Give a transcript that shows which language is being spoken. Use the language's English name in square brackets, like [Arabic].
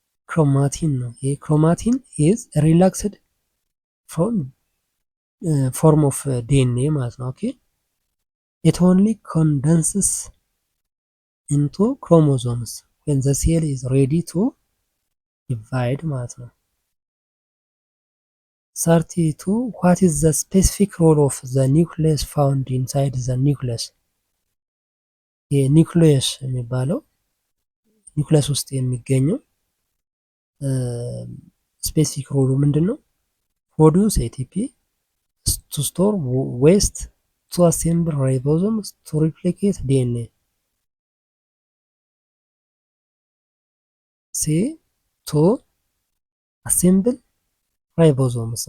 [English] chromatin [Amharic] ነው። [English] chromatin is relaxed from form of DNA [Amharic] ማለት ነው። [English] ኦኬ it only condenses into chromosomes when the cell is ready to divide ማለት ነው። 32 what is the specific role of the nucleus found inside the nucleus? [Amharic] የኒውክሊየስ የሚባለው ኒውክሊየስ ውስጥ የሚገኘው ስፔሲፊክ ሮሉ ምንድን ነው? [English] ፕሮዲውስ ኤቲፒ to store waste, to assemble ribosomes, to replicate DNA. C. to assemble ribosomes.